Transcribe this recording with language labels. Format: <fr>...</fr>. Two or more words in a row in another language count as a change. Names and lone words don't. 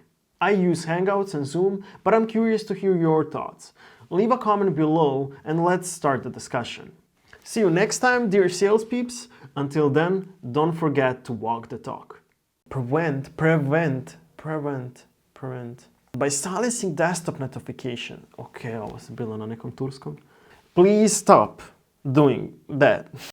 <en>I use Hangouts and Zoom, but I'm curious to hear your thoughts. Leave a comment below and let's start the discussion. See you next time, dear sales peeps. Until then, don't forget to walk the talk. Prevent. By silencing desktop notification.</en> <sr>Okay, ovo se bilo na nekom turskom.</sr> <en>Please stop doing that.</en>